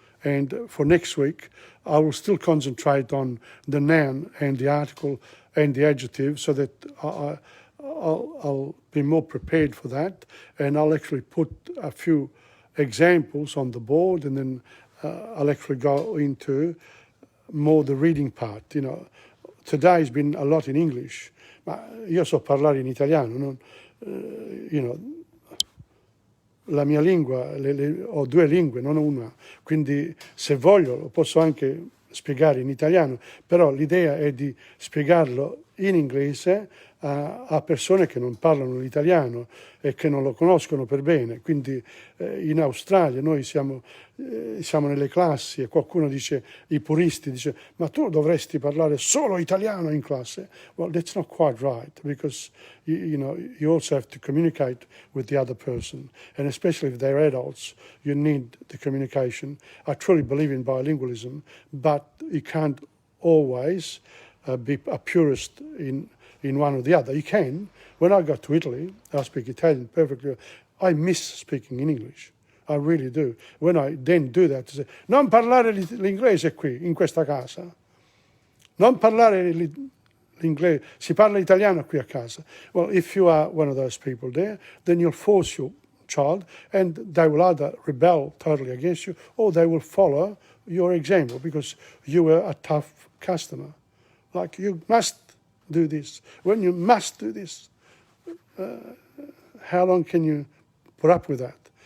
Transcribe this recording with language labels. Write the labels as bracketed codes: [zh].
[en] And for next week, I will still concentrate on the noun and the article and the adjective, so that I'll be more prepared for that. And I'll actually put a few examples on the board, and then I'll actually go into more the reading part. Today has been a lot in English, [it] ma io so parlare in italiano, la mia lingua, ho due lingue, non una, quindi se voglio posso anche spiegare in italiano, però l'idea è di spiegarlo in inglese a persone che non parlano l'italiano e che non lo conoscono per bene. Quindi in Australia noi siamo nelle classi e qualcuno dice, i puristi dice, ma tu dovresti parlare solo italiano in classe. [en] Well, that's not quite right, because you also have to communicate with the other person, and especially if they're adults, you need the communication. I truly believe in bilingualism, but you can't always be a purist in one or the other. You can. When I go to Italy, I speak Italian perfectly. I miss speaking in English. I really do. When I then do that, I say, [it] non parlare l'inglese qui, in questa casa. Non parlare l'inglese, si parla italiano qui a casa. [en] Well, if you are one of those people there, then you'll force your child, and they will either rebel totally against you, or they will follow your example, because you were a tough customer. Like, you must do this. When you must do this, how long can you put up with that?